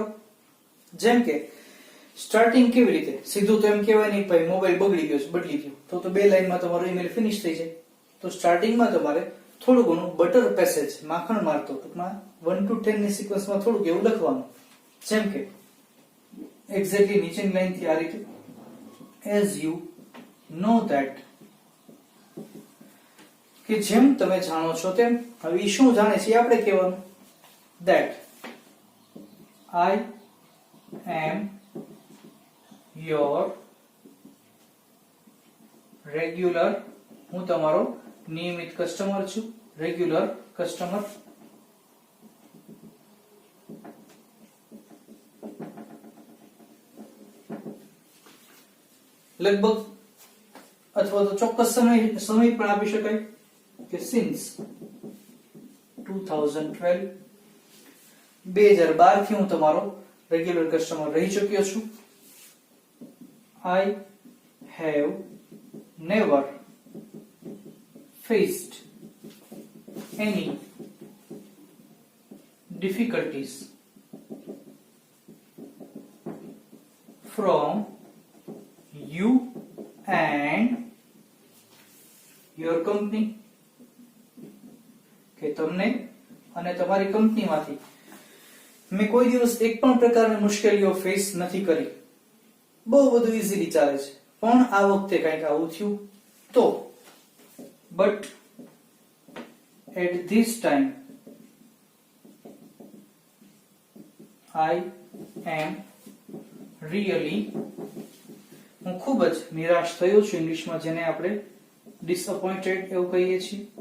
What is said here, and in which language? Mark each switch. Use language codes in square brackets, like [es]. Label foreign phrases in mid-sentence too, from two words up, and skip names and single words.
[gu] જેમ કે સ્ટાર્ટિંગ કેવી રીતે, સીધું તો એમ કહેવાય નહીં ભાઈ મોબાઈલ બગડી ગયો છે બદલી ગયો, તો બે લાઈનમાં તમારો ઈમેલ ફિનિશ થઈ જાય. તો સ્ટાર્ટિંગમાં તમારે થોડું ઘણું [en] butter passage, [gu] માખણ મારતો ટૂંકમાં 1 to 10 ની સિક્વન્સમાં થોડુંક એવું લખવાનું. જેમ કે એક્ઝેક્ટલી નીચેની લાઈનથી આ રીતે, [en] as you know that, [gu] કે જેમ તમે જાણો છો તેમ. હવે ઈ શું જાણે છે આપણે કહેવાનું, [en] that I am your regular, [gu] હું તમારો નિયમિત કસ્ટમર છું, [en] regular customer. [gu] લગભગ અથવા તો ચોક્કસ સમય પણ આપી શકાય કે સિન્સ 2012, 2012 થી હું તમારો [en] regular customer [gu] રહી ચૂક્યો છું. [en] I have never faced any difficulties from you and your company, [gu] કે તમને અને તમારી કંપનીમાંથી મેં કોઈ દિવસ એક પણ પ્રકારની મુશ્કેલીઓ ફેસ નથી કરી. બહુ બધું ઈઝીલી ચાલે છે, પણ આ વખતે કંઈક આવું થયું તો. [en] but at this time I am really, [gu] હું ખૂબ જ નિરાશ થયો છું, ઇંગ્લિશમાં જેને આપણે ડિસઅપોઇન્ટેડ એવું કહીએ છીએ.